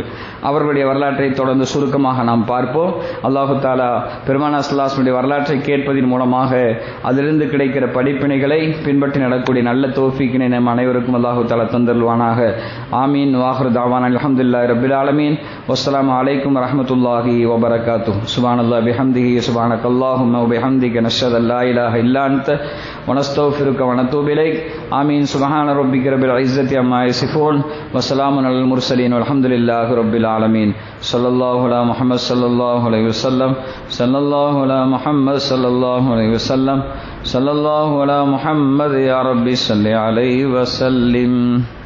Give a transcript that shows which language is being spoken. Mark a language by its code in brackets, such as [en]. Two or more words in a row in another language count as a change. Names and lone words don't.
[ta] அவர்களுடைய வரலாற்றை தொடர்ந்து சுருக்கமாக நாம் பார்ப்போம். [ar] الله تعالى [ta] பெருமானார் [ar] صلى الله عليه وسلم [ta] வரலாற்றை கேட்பதன் மூலமாக அதிலிருந்து கிடைக்கிற படிப்பினைகளை பின்பற்றி நடக்கக்கூடிய நல்ல தௌஃபீக்கினை நம் அனைவருக்கும் [ar] الله تعالى [ta] தந்தருள்வானாக. ஆமீன். [ar] وآخر دعوانا الحمد لله رب العالمين. والسلام عليكم ورحمة الله وبركاته. سبحان الله وبحمده سبحانك اللهم وبحمدك نشهد أن لا إله إلا أنت ونستغفرك ونتوب إليك. آمين. سبحان ربك رب العزة عما يصفون وسلام على المرسلين والحمد لله رب العالمين. صلى الله على محمد صلى الله عليه وسلم. صلى الله على محمد صلى الله عليه وسلم. صلى الله على محمد يا ربي صل عليه وسلم.